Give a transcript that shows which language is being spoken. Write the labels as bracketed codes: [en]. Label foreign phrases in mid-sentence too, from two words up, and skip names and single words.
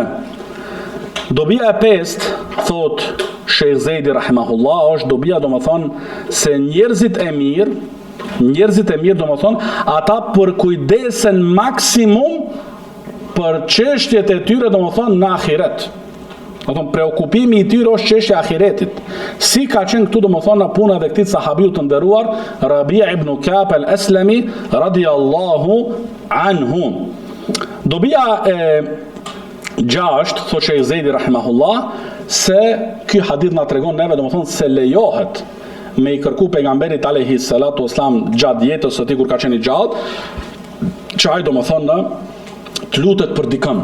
[sq] Dobia e pestë, thot Sheikh Zejdi rahimahullah, është dobia domethënë se njerëzit e mirë domethënë ata përkujdesen maksimum për çështjet e tyre domethënë në ahiret. Domethënë preokupimi i tyre është çështja e ahiretit. Si ka qenë këtu domethënë në puna e këtij sahabiu të nderuar Rabi' ibn Ka'b al-Aslami [ar] رضي الله عنه. [sq] Dobia e 6, thot Sheikh Zejdi rahimahullah, se ky hadith na tregon neve domethënë se lejohet me i kërku pejgamberit [ar] عليه الصلاة والسلام [sq] gjatë jetës së tij kur ka qenë i gjallë, që ai domethënë të lutet për dikën.